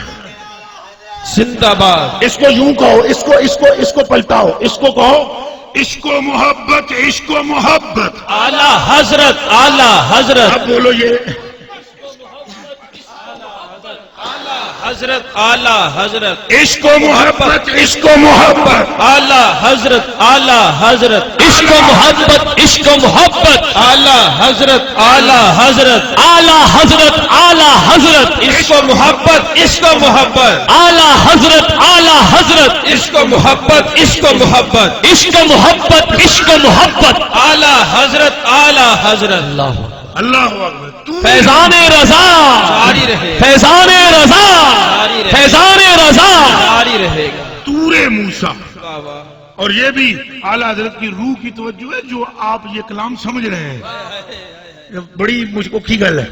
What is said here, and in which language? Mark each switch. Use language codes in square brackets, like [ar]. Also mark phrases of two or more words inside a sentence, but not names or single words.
[ur] زندہ باد۔ اس کو یوں کہو، اس کو پلٹاؤ، اس کو کہو عشق و محبت، عشق و محبت، اعلی حضرت، اعلی حضرت، اب بولو یہ حضرت، اعلی حضرت، عشق و محبت، عشق و محبت، اعلی حضرت، اعلی حضرت، عشق و محبت، عشق و محبت، اعلی حضرت، اعلی حضرت، اعلی حضرت، اعلی حضرت، عشق و محبت، عشق و محبت، اعلی حضرت، اعلی حضرت، عشق و محبت، عشق و محبت، عشق و محبت، عشق و محبت، اعلی حضرت، اعلی حضرت، اللہ اکبر۔ فیضان رضا جاری رہے، فیضان رضا، فیضان رضا جاری رہے گا۔ طور موسیٰ، اور یہ بھی اعلیٰ حضرت کی روح کی توجہ ہے جو آپ یہ کلام سمجھ رہے ہیں، بڑی مجھ کو کی گل ہے۔